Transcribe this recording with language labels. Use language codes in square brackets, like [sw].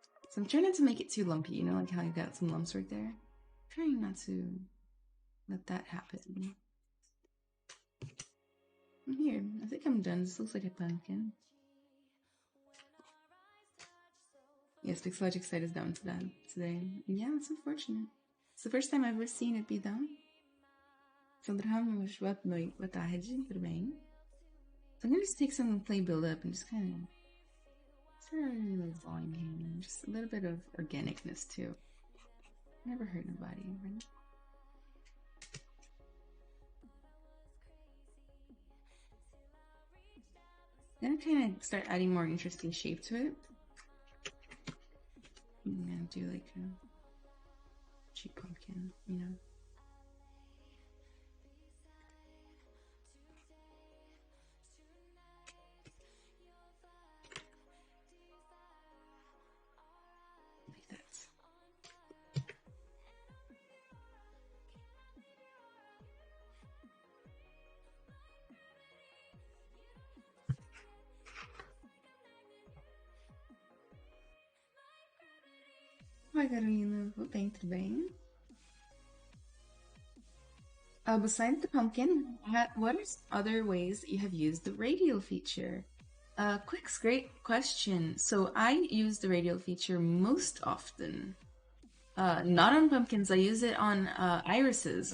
[en] So I'm trying not to make it too lumpy, you know, like how you got some lumps right there. I'm trying not to let that happen. Here, I think I'm done. This looks like a pumpkin. Yes, Pixologic site is down to that today. Yeah, it's unfortunate. It's the first time I've ever seen it be down. [pt] Boa noite, boa tarde, tudo bem? [en] So I'm gonna just take some clay buildup and just kind of start a little volume here. Just a little bit of organicness too. Never hurt nobody, right? Then I kind of start adding more interesting shape to it. I'm gonna do like a cheap pumpkin, you know. Like that. [pt] Oi, Carolina, vou bem, tudo bem? [en] Besides the pumpkin, what are other ways you have used the radial feature? Quick, great question. So I use the radial feature most often. Not on pumpkins. I use it on irises.